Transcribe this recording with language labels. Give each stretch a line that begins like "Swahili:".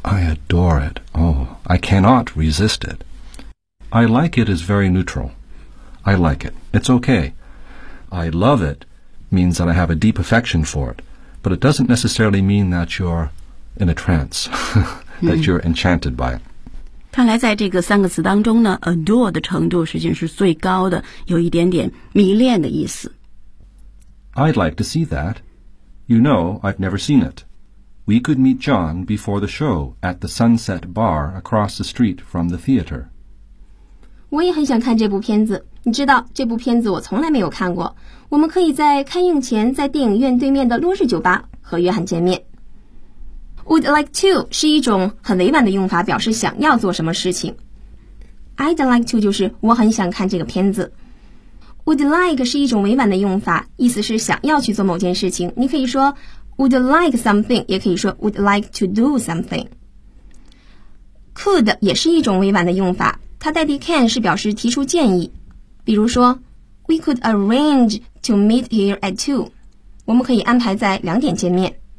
English: I adore it. Oh, I cannot resist it. I like it is very neutral. I like it. It's okay. I love it means that I have a deep affection for it, but it doesn't necessarily mean that you're in a trance, that you're enchanted by it.
Chinese: 看来在这个三个词当中呢 ，adore 的程度实际上是最高的，有一点点迷恋的意思。
English: I'd like to see that. You know, I've never seen it. We could meet John before the show at the Sunset Bar across the street from the theater.
Chinese: 我也很想看这部片子。你知道这部片子我从来没有看过。我们可以在开映前在电影院对面的落日酒吧和约翰见面。 Would like to 是一种很委婉的用法，表示想要做什么事情。 I'd like to 就是我很想看这个片子。Would like 是一种委婉的用法，意思是想要去做某件事情。你可以说 would like something， 也可以说 would like to do something。 Could 也是一种委婉的用法，它代替 can 是表示提出建议。比如说
English: ,we could arrange to meet here at 2.
Chinese: 我们可以安排在两点见面。